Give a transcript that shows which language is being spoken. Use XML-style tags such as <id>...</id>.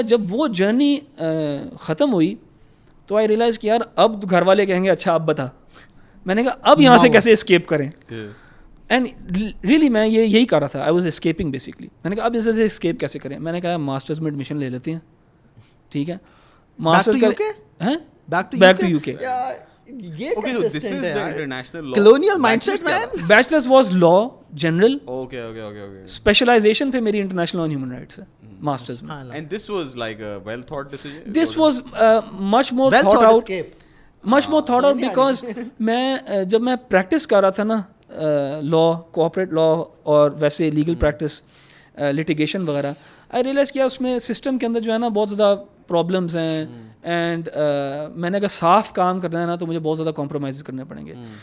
<ur>جب وہ جرنی ختم ہوئی تو</ur> <en>I realise</en> <ur>کہ یار اب گھر والے کہیں گے اچھا اب بتا. میں نے کہا اب یہاں سے کیسے اسکیپ کریں. اینڈ ریئلی میں یہی کر رہا تھا.</ur> <en>I was escaping basically.</en> <ur>میں نے کہا اب اس سے اسکیپ کیسے کریں. میں نے کہا ماسٹرز میں ایڈمیشن لے لیتے ہیں, ٹھیک ہے. ماسٹرز بیک ٹو یو کے.</ur> <en>Okay, so this is the international law. Colonial mindset, man. Bachelors was law general. Okay.</en> <ur>Specialisation پہ میری انٹرنیشنل آن ہیومن رائٹس ہے ماسٹرز میں.</ur> <en>And this was like a well thought decision? This was much more thought out. Much more thought out because</en> <ur>میں جب میں practice کر رہا تھا نا لا, کوآپریٹ لا اور ویسے لیگل پریکٹس لٹیگیشن وغیرہ, آئی ریئلائز کیا اس میں سسٹم کے اندر جو ہے نا بہت زیادہ پرابلمس ہیں. اینڈ میں نے اگر صاف کام کرنا ہے نا تو مجھے بہت زیادہ کمپرومائز کرنے پڑیں گے.</ur>